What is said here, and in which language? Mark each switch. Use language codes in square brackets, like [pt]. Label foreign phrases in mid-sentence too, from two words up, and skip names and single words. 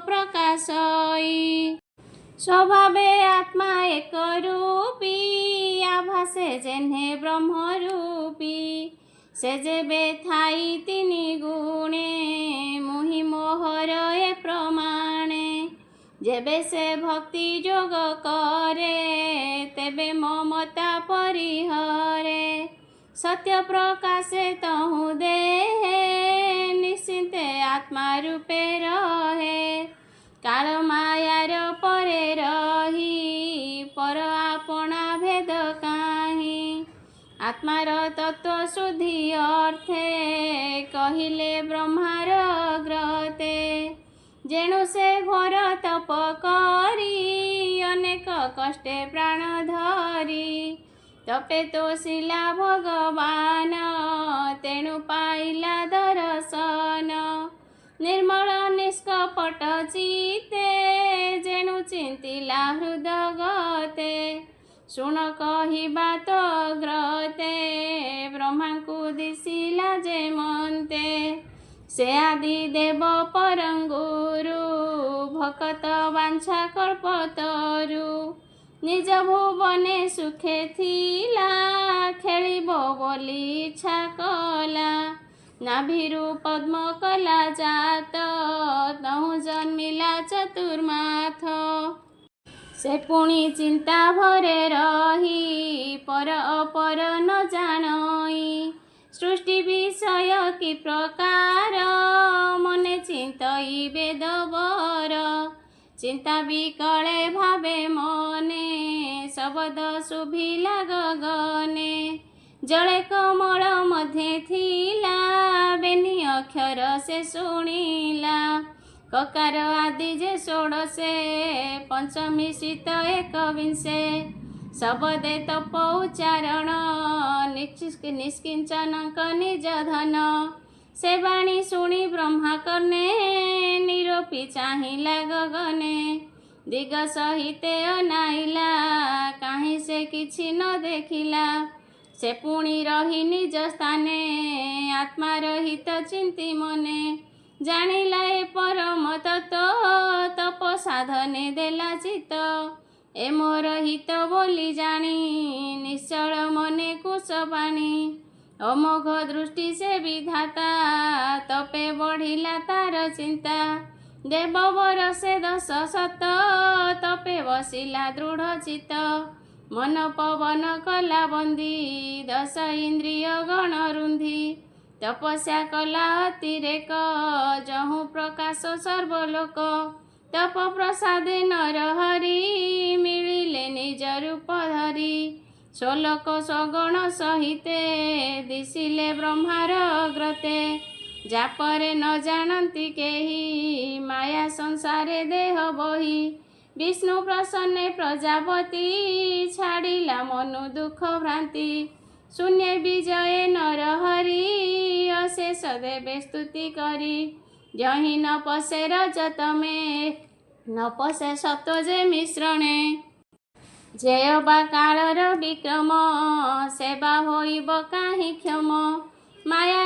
[or] ପ୍ରକାଶଈ ସ୍ୱଭାବେ ଆତ୍ମା ଏକ ରୂପୀ ଆଭାସେ ଯେହ୍ନେ ବ୍ରହ୍ମ ରୂପୀ ସେ ଯେବେ ଥାଇ ତିନି ଗୁଣେ ମୁହି ମୋହର ଏ ପ୍ରମାଣେ ଯେବେ ସେ ଭକ୍ତି ଯୋଗ କରେ ତେବେ ମମତା ପରିହରେ ସତ୍ୟ ପ୍ରକାଶେ ତହୁଁ ଦେହେ ନିଶ୍ଚିନ୍ତେ ଆତ୍ମା ରୂପେ ରହେ କାଳ ମାୟାର ପରେ ରହି ପର ଆପଣା ଭେଦ କାହିଁ ଆତ୍ମାର ତତ୍ତ୍ୱ ଶୁଦ୍ଧି ଅର୍ଥେ କହିଲେ ବ୍ରହ୍ମାର ଗ୍ରତେ ଯେଣୁ ସେ ଘୋର ତପ କରି ଅନେକ କଷ୍ଟେ ପ୍ରାଣ ଧରି ତପେ ତୋଷିଲା ଭଗବାନ ତେଣୁ ପାଇଲା ଦର୍ଶନ ନିର୍ମଳ ନିଷ୍କପଟ ଚିତ୍ତେ ଯେଣୁ ଚିନ୍ତିଲା ହୃଦଗତେ ଶୁଣ କହିବା ତୋ ଗ୍ରତେ ବ୍ରହ୍ମା କୁ ଦିଶିଲା ଯେ ମନ୍ତେ ସେ ଆଦି ଦେବ ପରମଗୁରୁ ଭକତ ବାଞ୍ଛା କଳ୍ପତରୁ ନିଜ ଭୁବନେ ସୁଖେ ଥିଲା ଖେଳିବ ବୋଲି ଇଚ୍ଛା କଲା ନାଭିରୁ ପଦ୍ମ କଲା ଜାତ ତହୁଁ ଜନ୍ମିଲା ଚତୁର୍ମାଥ ସେ ପୁଣି ଚିନ୍ତା ଭରେ ରହି ପର ଅପର ନ ଜାଣଇ ସୃଷ୍ଟି ବିଷୟ କି ପ୍ରକାର ମନେ ଚିନ୍ତଇ ବେଦବର ଚିନ୍ତା ବିକଳେ ଭାବେ ମନେ ଶବ୍ଦ ଶୁଭିଲା ଗଗନେ ଜଳେ କମଳ ମଧ୍ୟେ ଥିଲା ବେନି ଅକ୍ଷର ସେ ଶୁଣିଲା କକାର ଆଦି ଯେ ଷୋଡଶେ ପଞ୍ଚମୀ ଶୀତ ଏକବିଂଶେ ଶବଦେ ତପ ଉଚ୍ଚାରଣ ନିଷ୍କିଞ୍ଚନ ନିଜ ଧନ ସେ ବାଣୀ ଶୁଣି ବ୍ରହ୍ମା କର୍ଣ୍ଣେ ନିରୋପି ଚାହିଁଲା ଗଗନେ ଦିଗ ସହିତେ ଅନାଇଲା କାହିଁ ସେ କିଛି ନ ଦେଖିଲା ସେ ପୁଣି ରହି ନିଜ ସ୍ଥାନେ ଆତ୍ମା ରହିତ ଚିନ୍ତି ମନେ ଜାଣିଲା ଏ ପରମ ତତ୍ତ୍ୱ ତପ ସାଧନେ ଦେଲା ଚିତ୍ତ ଏ ମୋର ହିତ ବୋଲି ଜାଣି ନିଶ୍ଚଳ ମନେ କୁଶ ପାଣି ଅମୋଘ ଦୃଷ୍ଟି ସେ ବିଧାତା ତପେ ବଢ଼ିଲା ତାର ଚିନ୍ତା ଦେବବର ସେ 10 ଶତ ତପେ ବସିଲା ଦୃଢ଼ ଚିତ୍ତ ମନ ପବନ କଲା ବନ୍ଦୀ ଇନ୍ଦ୍ରିୟ ଗଣ ରୁନ୍ଧି ତପସ୍ୟା କଲା ଅତିରେକ ଯହୁଁ प्रकाश ସର୍ବଲୋକ ତପ ପ୍ରସାଦେ ନର ହରି ମିଳିଲେ ନିଜ ରୂପ ଧରି ସଗୁଣ ସହିତେ ଦିଶିଲେ ବ୍ରହ୍ମାର ଅଗ୍ରତେ ଯାପରେ ନ ଜାଣନ୍ତି କେହି ମାୟା ସଂସାରେ ଦେହ ବହି ବିଷ୍ଣୁ ପ୍ରସନ୍ନେ ପ୍ରଜାପତି ଛାଡ଼ିଲା ମନୁ ଦୁଃଖ ଭ୍ରାନ୍ତି ଶୂନ୍ୟ ବିଜୟ ନର ହରି ଅଶେଷ ଦେବେ ସ୍ତୁତି କରି ଯହିଁ ନ ପଶେ ରଜତ ମେଁ ନ ପଶେ ସତ୍ତ୍ୱ ଯେ ମିଶ୍ରଣେ ଯେୟ ବା କାଳର ବିକ୍ରମ ସେବା ହୋଇବ କାହିଁ କ୍ଷମ